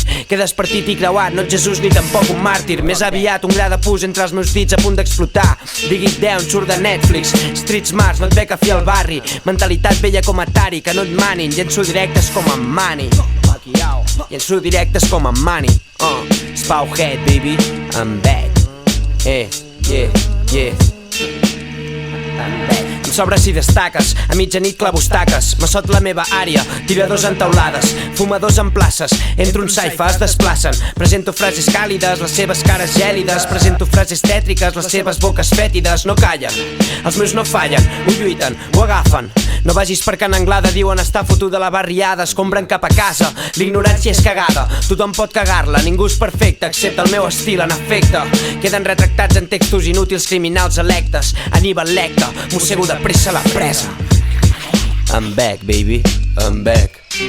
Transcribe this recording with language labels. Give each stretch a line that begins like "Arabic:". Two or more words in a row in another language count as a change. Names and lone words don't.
Catalan: Quedes partit i creuat, no ets Jesús ni tampoc un màrtir. Més aviat un gra de pus entre els meus dits a punt d'explotar. Digit Down, surt de Netflix.
English: Street Smarts,
Catalan: no et ve que fi al barri. Mentalitat vella com Atari, que no et manin. Llenço directes com en Manny. Llenço directes com en Manny.
English: Spowhead, baby, I'm back. Yeah, yeah. I'm back.
Catalan: Em sobres si destaques, a mitjanit clavostaques. M'assot la meva àrea, tiradors en taulades, fumadors en places, entro un saifa, es desplacen. Presento frases càlides, les seves cares gèlides. Presento frases tètriques, les seves boques fètides. No callen, els meus no fallen, ho lluiten, ho agafen. No vagis per Can Anglada, diuen estar fotuda la barriada. Escombren cap a casa, l'ignorància és cagada. Tothom pot cagar-la, ningú és perfecte excepte el meu estil, en efecte. Queden retractats en textos inútils criminals electes. Aníbal Lecter, mossego de pressa la presa.
English: I'm back, baby, I'm back.